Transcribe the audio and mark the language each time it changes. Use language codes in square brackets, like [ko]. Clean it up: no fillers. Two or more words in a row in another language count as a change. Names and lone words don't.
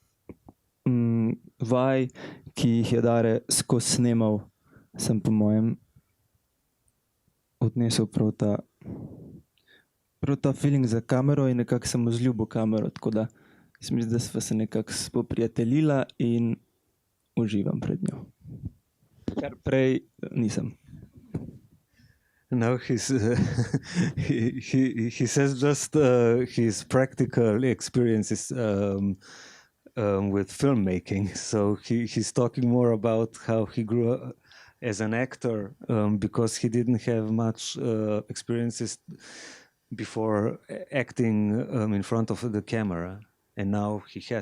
[sl] vaj, ki jih je Dare skozi snemal, sem po mojem odnesel prav ta feeling za kamero in nekako sem vzljubil kamero, tako da se mi zdi, da sva se nekako spoprijateljila in uživam pred njo. Kar prej nisem. [en] No, he says just his practical experiences with filmmaking. So he's talking more about how he grew up as an actor, because he didn't have much experiences before acting in front of the camera, and now he has.